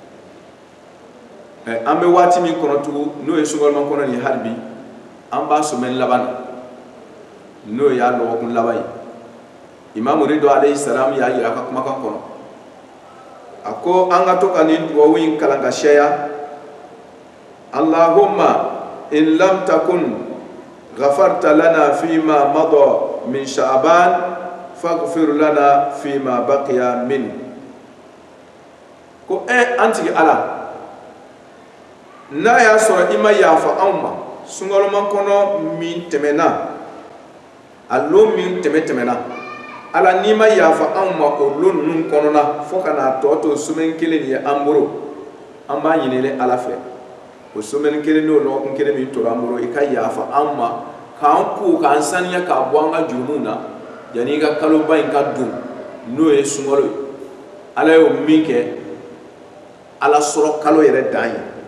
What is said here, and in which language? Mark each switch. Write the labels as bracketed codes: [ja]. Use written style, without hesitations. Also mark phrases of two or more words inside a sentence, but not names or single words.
[bm] ye an bɛ waati min kɔnɔ tugun n'o ye sunkaloman kɔnɔ nin hali bi an b'a sɔmɛni laban na n'o y'a lɔgɔkun laban ye Imam Rido alayhi salam y'a yira a ka kumakan kɔnɔ a ko an ka to ka nin dugawu in kalan ka caya [ar] اللهم إن لم تكن غفرت لنا فيما مضى من شعبان فاغفر لنا فيما بقي من [bm] ko an tigi Ala n'a y'a sɔrɔ i ma yafa anw ma sunkaloman kɔnɔ min tɛmɛna a lon min tɛmɛna ala nima yafa an ma o lon nun kɔnɔna fo kana tɔ to semaine kelen ye an bolo an b'a ɲinile ala fɛ o semaine kelen n'o lɔgɔkun kelen min tora an bolo i ka yafa an ma k'an ko k'an saniya k'a bɔ an ka jurumunw na yanni i ka kaloba in ka dun n'o ye sunkalo ye ala y'o min kɛ ala sɔrɔ kalo yɛrɛ dan ye